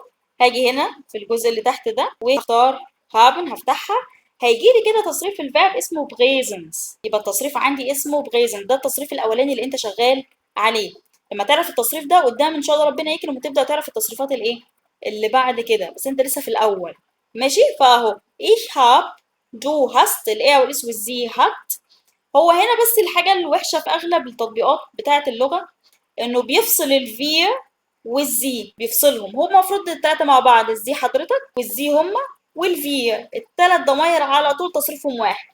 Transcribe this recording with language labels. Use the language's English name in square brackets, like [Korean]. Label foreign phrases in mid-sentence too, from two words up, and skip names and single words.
[Arabic] هاجي هنا في الجزء اللي تحت ده واختار هابن، هفتحها. هيجي لي كده تصريف الفيرب اسمه بريزنس. يبقى التصريف عندي اسمه بريزنت، ده التصريف الاولاني اللي انت شغال عليه. لما تعرف التصريف ده قدام ان شاء الله ربنا يكرم وتبدا تعرف التصريفات الايه اللي بعد كده، بس انت لسه في الاول. ماشي؟ فاهو [German] ich hab، du hast، [Arabic] الايه والاس والزي hat. هو هنا بس الحاجة الوحشة في أغلب التطبيقات بتاعة اللغة إنه بيفصل الفي والزي، بيفصلهم. هو المفروض التلاتة مع بعض، الزي حضرتك والزي هما والفي، التلات ضماير على طول تصريفهم واحد.